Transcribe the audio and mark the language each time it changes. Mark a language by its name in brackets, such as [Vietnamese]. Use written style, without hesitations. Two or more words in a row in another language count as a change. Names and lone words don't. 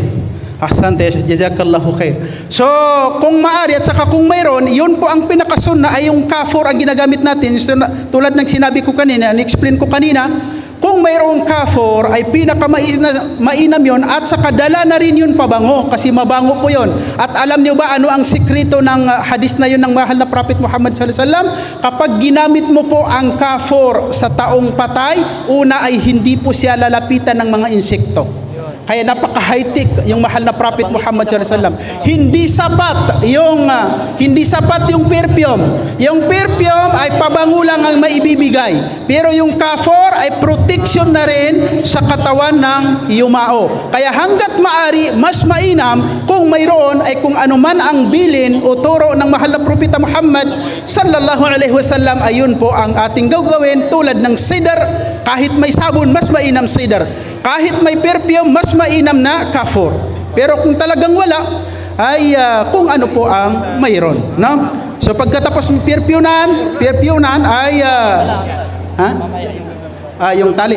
[Arabic] Ahsante, جزاك الله خير. [Filipino] So, kung maaari at saka kung mayroon, yun po ang pinakasunna ay yung kafur ang ginagamit natin. Tulad ng sinabi ko kanina, in-explain ko kanina, kung mayroong kafur ay pinakamainam yun at saka dala na rin yun pabango kasi mabango po yun. At alam niyo ba ano ang sikreto ng hadis na yun ng mahal na Prophet Muhammad [Arabic] صلى الله عليه وسلم? [Filipino] Kapag ginamit mo po ang kafur sa taong patay, una ay hindi po siya lalapitan ng mga insekto. Kaya napaka-high-tech yung mahal na Prophet Muhammad [Arabic] صلى الله عليه وسلم. [Filipino] Hindi sapat yung perfume. Yung perfume ay pabango lang ang maibibigay. Pero yung kafur ay protection na rin sa katawan ng yumao. Kaya hanggat maari, mas mainam kung mayroon ay kung ano man ang bilin o turo ng mahal na Propeta Muhammad [Arabic] صلى الله عليه وسلم, [Filipino] ayun po ang ating gagawin tulad ng cedar. Kahit may sabon, mas mainam cedar. Kahit may perfume, mas mainam na kafur. Pero kung talagang wala, ay kung ano po ang mayroon, no? So pagkatapos perfumean ay yung tali.